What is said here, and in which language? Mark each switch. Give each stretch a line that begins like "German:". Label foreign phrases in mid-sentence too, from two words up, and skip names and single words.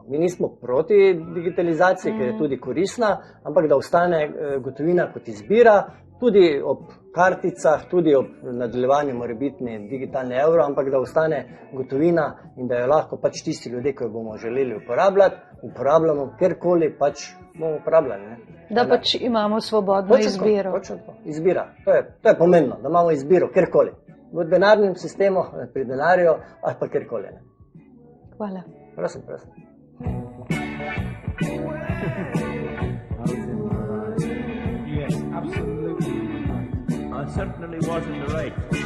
Slovenian: Mi nismo proti digitalizaciji, ker je tudi koristna, ampak da ostane gotovina kot izbira, tudi ob karticah, tudi ob nadaljevanju morebitni digitalni evro, ampak da ostane gotovina in da jo lahko pač tisti ljudje, ki jo bomo želeli uporabljati, uporabljamo kjerkoli pač bomo uporabljali. Ne? Da pač imamo svobodno izbiro. Točno to, izbira. To je pomembno, da imamo izbiro kjerkoli. V denarnem sistemu, pri denarju ali pa kjerkoli. Hvala. Prosim.
English: Yes, absolutely. I certainly was in the right.